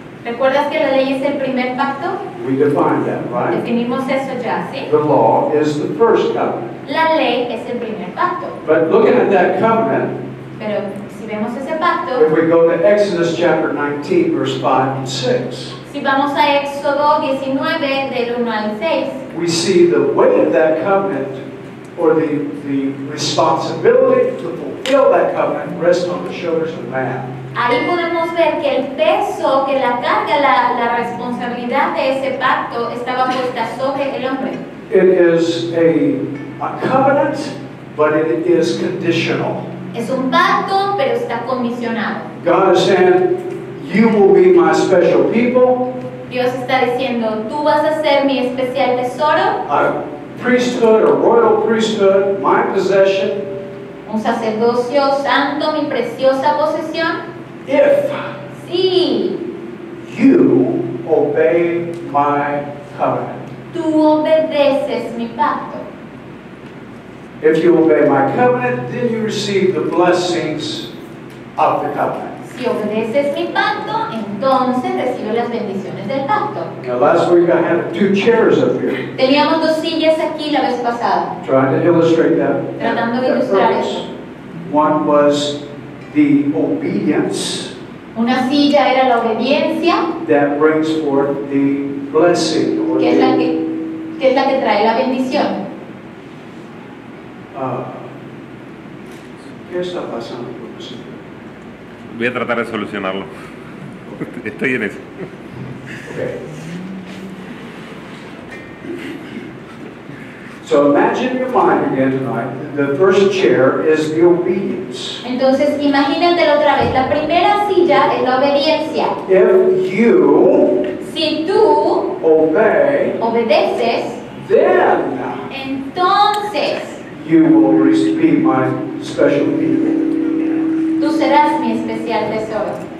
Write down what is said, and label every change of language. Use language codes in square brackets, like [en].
[es] ¿Recuerdas que la ley es el primer pacto? [en] We defined that, right? [es] Definimos eso ya, ¿sí? [en] The law is the first covenant. [es] La ley es el primer pacto. [en] But looking at that covenant, [es] Pero si vemos ese pacto, [en] if we go to Exodus chapter 19, verse 5 and 6, [es] si vamos a Éxodo 19, del 1 al 6, [en] we see the weight of that covenant, or the responsibility to fulfill that covenant, rests on the shoulders of man. [es] ahí podemos ver que el peso, que la carga, la responsabilidad de ese pacto estaba puesta sobre el hombre. [en] It is a covenant, but it is conditional. [es] Es un pacto, pero está condicionado. [en] God is saying, you will be my special people, [es] Dios está diciendo, tú vas a ser mi especial tesoro, [en] a priesthood, a royal priesthood, my possession, [es] un sacerdocio santo, mi preciosa posesión, [en] if [es] si [en] you obey my covenant. [es] tú obedeces mi pacto. [en] If you obey my covenant, then you receive the blessings of the covenant. [es] Si obedeces mi pacto, entonces recibes las bendiciones del pacto. [en] Now, last week I had 2 chairs up here, [es] Teníamos 2 sillas aquí la vez pasada, [en] trying to illustrate that. [es] tratando de [en] that [es] ilustrar [en] purpose. [es] eso. [en] One was the obedience [es] Una silla era la obediencia, [en] that brings forth the blessing, or [es] que es la [en] the, [es] que trae la bendición. ¿qué está pasando con eso? Voy a tratar de solucionarlo. Estoy en eso. [en] Okay. So imagine in your mind again tonight, the first chair is the obedience. [es] Entonces, imagínatelo otra vez. La primera silla es la obediencia. [en] If you [es] Si tú [en] obey, [es] obedeces, [en] then [es] entonces [en] you will be my special people. [es] tú serás mi especial tesoro.